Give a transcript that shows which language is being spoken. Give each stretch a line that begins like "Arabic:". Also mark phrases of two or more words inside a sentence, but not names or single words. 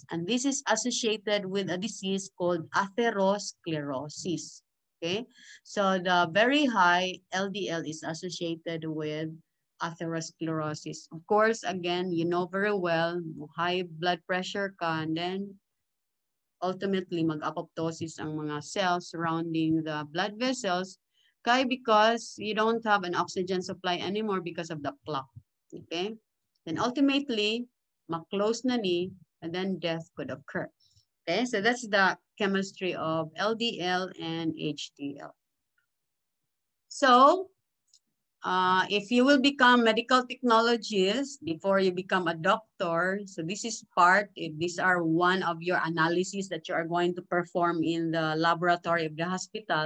English: And this is associated with a disease called atherosclerosis. Okay, so the very high LDL is associated with atherosclerosis. Of course, again, you know very well, high blood pressure ka, and then ultimately
Cebuano: mag-apoptosis ang mga
English: cells surrounding the blood vessels, kaya because you don't have an oxygen supply anymore because of the plaque. Okay? Then ultimately,
Cebuano: ma-close na ni,
English: and then death could occur. Okay, so that's the chemistry of LDL and HDL. So, if you will become medical technologist before you become a doctor, so this is these are one of your analyses that you are going to perform in the laboratory of the hospital.